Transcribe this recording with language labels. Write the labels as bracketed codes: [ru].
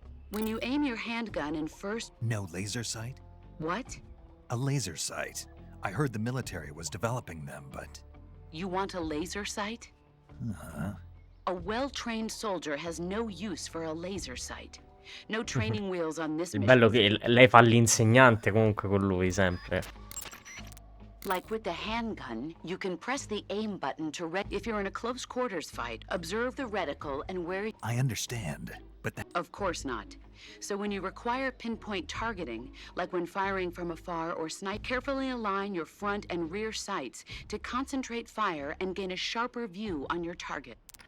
[en] When you aim your handgun in first... No laser sight? What? A laser sight. I heard the military was developing them, but... You want a laser sight? Uh-huh. A well-trained soldier has no use for a laser sight. No training wheels on this [it] Il [en] mission. [it] bello che lei fa l'insegnante comunque con lui, sempre. [en] Like with the handgun, you can press the aim button to if you're in a close quarters fight, observe the reticle and where... I understand, but that... Of course not. So when you require pinpoint targeting, like when firing from afar or snipe, carefully align your front and rear sights to concentrate fire and gain a sharper view on your target.